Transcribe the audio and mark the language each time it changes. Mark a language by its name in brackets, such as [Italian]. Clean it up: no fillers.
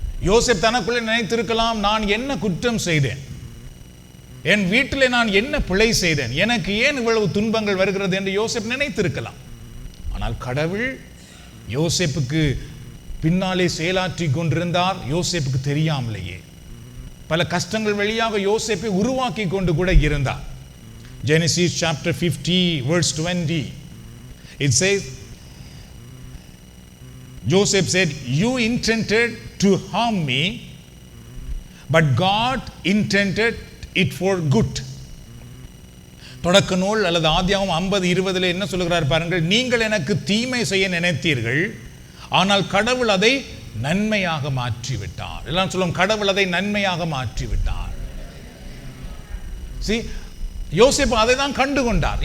[Tamil] யோசேப் தனக்குள்ளே நினைத்திருக்கலாம், நான் என்ன குற்றம் செய்தேன், என் வீட்டிலே நான் என்ன பிழை செய்தேன், எனக்கு ஏன் இவ்வளவு துன்பங்கள் வருகிறது என்று யோசேப் நினைத்திருக்கலாம். ஆனால் கடவுள் யோசேப்புக்கு பின்னாலே செயலாற்றி கொண்டிருந்தார். யோசேப்புக்கு தெரியாமலேயே பல கஷ்டங்கள் வழியாக யோசேப்பை உருவாக்கி கொண்டு கூட இருந்தார். [English] Genesis chapter 50 verse 20, it says, Joseph said, "You intended to harm me, but God intended it for good." [Tamil] தொடக்க நூல் அல்லது ஆதியாகமம் 50:20 என்ன சொல்லுகிறார் பாருங்கள், நீங்கள் எனக்கு தீமை செய்ய நினைத்தீர்கள், ஆனால் கடவுள் அதை நன்மையாக மாற்றிவிட்டார். எல்லாம் சொல்லும், கடவுள் அதை நன்மையாக மாற்றிவிட்டார். See, யோசேப்பு அதை தான் கண்டு கொண்டார்.